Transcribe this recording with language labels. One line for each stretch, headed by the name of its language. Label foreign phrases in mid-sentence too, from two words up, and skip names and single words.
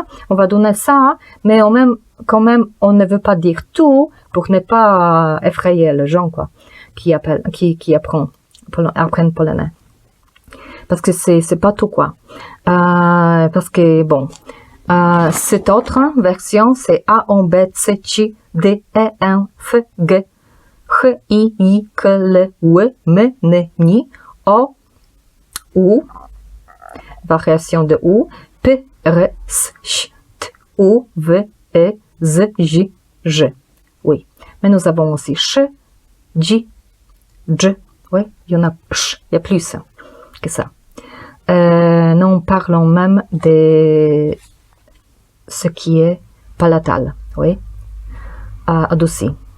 French: On va donner ça, mais quand même, on ne veut pas dire tout pour ne pas effrayer les gens, quoi, qui apprennent polonais. Parce que c'est pas tout, quoi. Parce que, cette autre version, c'est A, O, B, C, Ch, D, E, N, F, G, H, I, I, K, L, W, M, N, N, O, U, variation de U, P, R, S, Ch, T, U, V, E, Z, J, J. Oui. Mais nous avons aussi Ch, J, J. Oui, il y en a Ch, il y a plus que ça. Nous parlons même de ce qui est palatal, oui, adouci.